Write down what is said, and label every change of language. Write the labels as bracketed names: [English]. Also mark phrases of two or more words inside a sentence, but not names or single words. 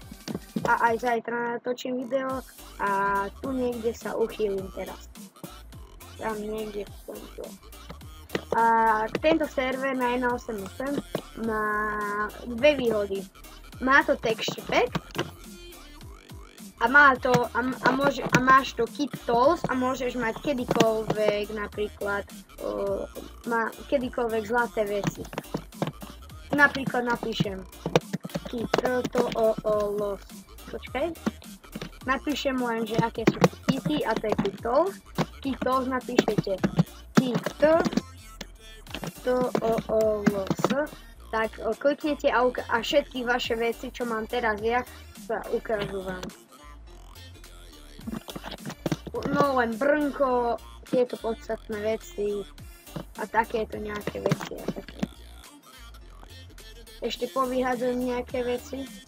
[Slovak] a aj zajtra natočím video a tu niekde sa uchýlim teraz. Tam niekde v tomto. A tento server na 1.8.8 má dve výhody. Má to texture pack a máš to kit tools a môžeš mať kedykoľvek napríklad kedykoľvek zlaté veci. Napríklad napíšem kit tools. Počkaj. Napíšem len, že aké sú kity a to je kit tools. Kit tools napíšete kit tools, tak kliknete a všetky vaše veci, čo mám teraz ja, sa ukážu vám. No len brnko, tieto podstatné veci a takéto nejaké veci a také. Ešte povyhádzajú nejaké veci.